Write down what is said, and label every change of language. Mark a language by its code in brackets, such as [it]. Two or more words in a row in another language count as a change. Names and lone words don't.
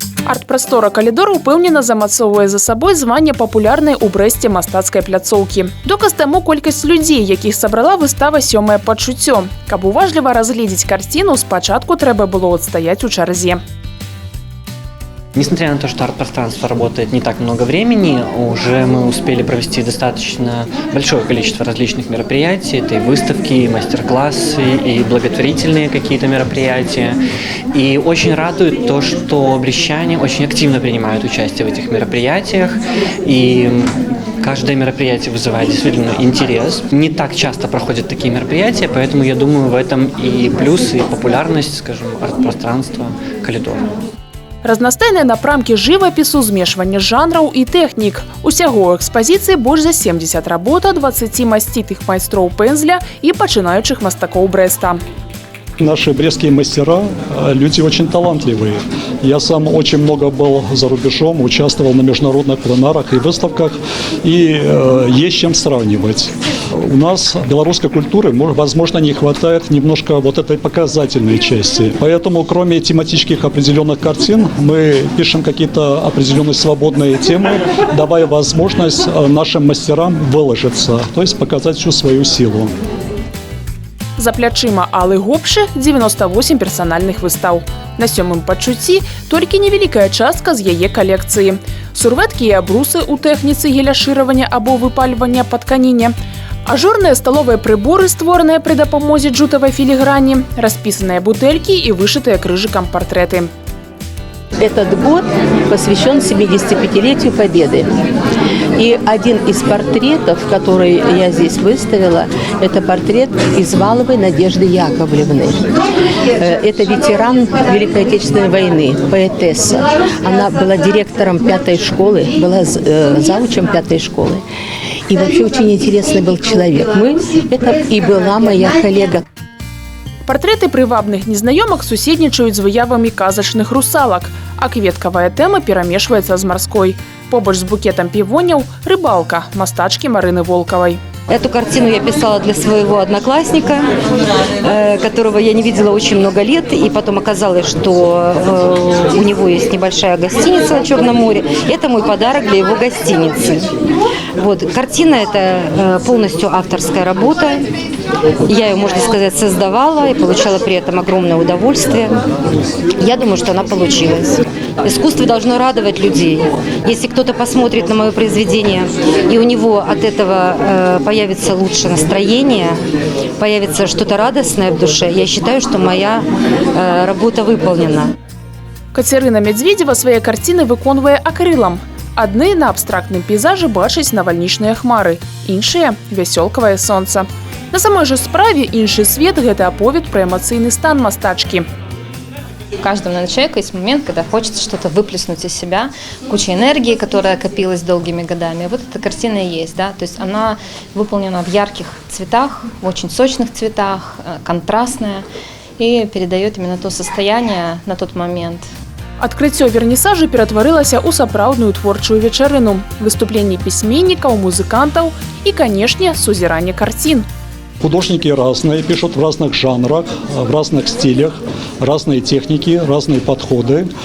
[be] Арт-прастора «Калідор» упэўнена замацоўвае за сабой званне папулярнай у Брэсце мастацкай пляцоўкі. Доказ таму колькасць людзей, якіх сабрала выстава «Сёмае пачуццё». Каб уважліва разгледзець карціну, спачатку трэба было адстаяць у чарзе. [ru] Несмотря на то, что арт-пространство работает не так много времени, уже мы успели провести достаточно большое количество различных мероприятий. Это и выставки, и мастер-классы, и благотворительные какие-то мероприятия. И очень радует то, что брестчане очень активно принимают участие в этих мероприятиях. И каждое мероприятие вызывает действительно интерес. Не так часто проходят такие мероприятия, поэтому я думаю, в этом и плюс, и популярность, скажем, арт-пространства «Калідор». [be] Разнастайныя напрамкі жывапісу, змешванне жанраў і тэхнік. Усяго ў экспазіцыі больш за 70 работ ад 20 масцітых майстроў пензля і пачынаючых мастакоў Брэста. [ru] Наши брестские мастера – люди очень талантливые. Я сам очень много был за рубежом, участвовал на международных пленарах и выставках, и есть чем сравнивать. У нас белорусской культуры, возможно, не хватает немножко вот этой показательной части. Поэтому, кроме тематических определенных картин, мы пишем какие-то определенные свободные темы, давая возможность нашим мастерам выложиться, то есть показать всю свою силу. [be] За плячыма Аллы Гопшы 98 персанальных выстаў. На «Сёмым пачуцці» толькі невялікая частка з яе калекцыі. Сурвэткі і абрусы ў тэхніцы геляшыравання або выпальвання па тканіне. Ажурныя сталовыя прыборы, створаныя пры дапамозе джутавай філіграні, распісаныя бутэлькі і вышытыя крыжыкам партрэты. [ru] Этот год посвящен 75-летию Победы. И один из портретов, который я здесь выставила, это портрет Изваловой Надежды Яковлевны. Это ветеран Великой Отечественной войны, поэтесса. Она была директором 5-й школы, была заучем 5-й школы. И вообще очень интересный был человек. Это и была моя коллега. [be] Партрэты прывабных незнаёмак суседнічаюць з выявамі казачных русалак, а кветкавая тэма перамешваецца з марской. Побач з букетам півоняў – рыбалка мастачкі Марыны Волковой. [ru] Эту картину я писала для своего одноклассника, которого я не видела очень много лет. И потом оказалось, что у него есть небольшая гостиница на Черном море. Это мой подарок для его гостиницы. Вот. Картина – это полностью авторская работа. Я ее, можно сказать, создавала и получала при этом огромное удовольствие. Я думаю, что она получилась. Искусство должно радовать людей. Если кто-то посмотрит на мое произведение, и у него от этого появится лучше настроение, появится что-то радостное в душе, я считаю, что моя работа выполнена. [be] Кацярына Медведева свае карціны выконвае акрылам. Адны на абстрактным пейзажы бачаць навальнічныя хмары, іншыя – вясёлкавае сонца. На самой же справе іншы свет – гэта аповед пра эмацыйны стан мастачкі. [ru] У каждого человека есть момент, когда хочется что-то выплеснуть из себя, куча энергии, которая копилась долгими годами. Вот эта картина и есть, да, то есть она выполнена в ярких цветах, в очень сочных цветах, контрастная и передает именно то состояние на тот момент. [be] Адкрыццё вернісажу ператварылася ў сапраўдную творчую вечарыну, выступленні пісьменнікаў, музыкантаў і, канешне, сузіранне карцін. [ru] Художники разные, пишут в разных жанрах, в разных стилях, разные техники, разные подходы.